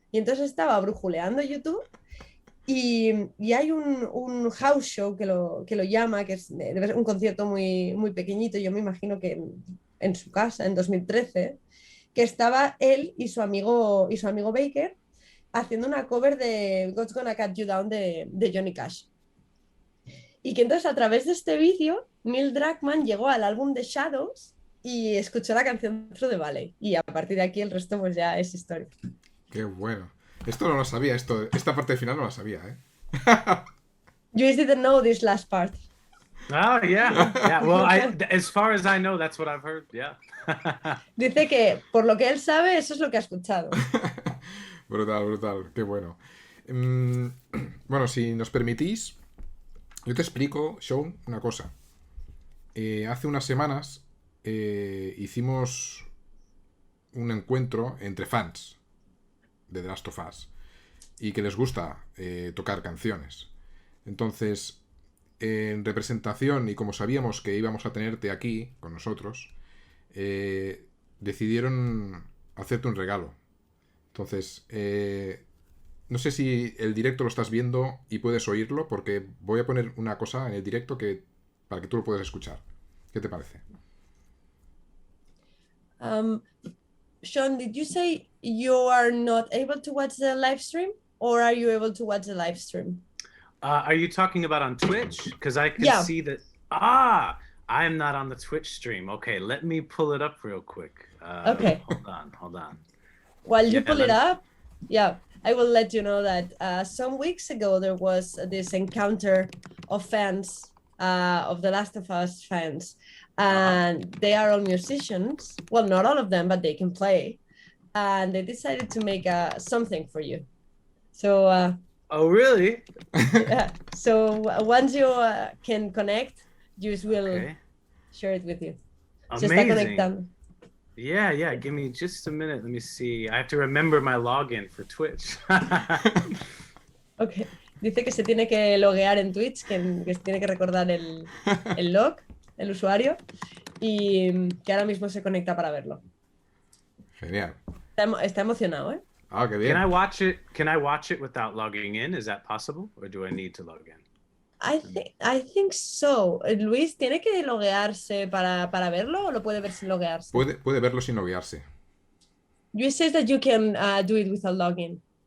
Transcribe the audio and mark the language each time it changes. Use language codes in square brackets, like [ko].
[es] Y entonces estaba brujuleando YouTube y hay un house show que lo llama, que debe ser un concierto muy, muy pequeñito, yo me imagino que en su casa, en 2013, que estaba él y su amigo Baker haciendo una cover de God's Gonna Cut You Down de Johnny Cash. Y que entonces a través de este vídeo, Neil Druckmann llegó al álbum de Shadows y escuchó la canción Through the Valley. Y a partir de aquí el resto pues ya es historia. Qué bueno. Esto no lo sabía, esta parte final no la sabía, ¿eh? [en] You just didn't know this last part. Oh, yeah. Yeah. Well, as far as I know, that's what I've heard. Yeah. [es] Dice que por lo que él sabe, eso es lo que ha escuchado. Brutal, brutal, qué bueno. Bueno, si nos permitís, yo te explico, Shawn, una cosa. Hace unas semanas hicimos un encuentro entre fans de The Last of Us y que les gusta tocar canciones. Entonces, en representación y como sabíamos que íbamos a tenerte aquí con nosotros, decidieron hacerte un regalo. Entonces, no sé si el directo lo estás viendo y puedes oírlo, porque voy a poner una cosa en el directo para que tú lo puedas escuchar. ¿Qué te parece? [en] Shawn, did you say you are not able to watch the live stream, or are you able to watch the live stream? Are you talking about on Twitch? Because I can Yeah. see that. I am not on the Twitch stream. Okay, let me pull it up real quick. Okay. Hold on. While you pull it up, yeah, I will let you know that some weeks ago there was this encounter of fans, of The Last of Us fans, and they are all musicians. Well, not all of them, but they can play. And they decided to make something for you. So, Oh, really? yeah. So once you can connect, Juice will Okay. share it with you. [es] Se está [en] Amazing. [es] conectando. [en] Yeah. Give me just a minute. Let me see. I have to remember my login for Twitch. Ok. [es] Dice que se tiene que loguear en Twitch, que se tiene que recordar el log, el usuario, y que ahora mismo se conecta para verlo. Genial. Está emocionado, ¿eh? Ah, qué bien. [en] Can I watch it without logging in? Is that possible? Or do I need to log in? I think so. [es] Luis, ¿tiene que loguearse para verlo o lo puede ver sin loguearse? Puede verlo sin loguearse. [en] Luis says that you can do it without login.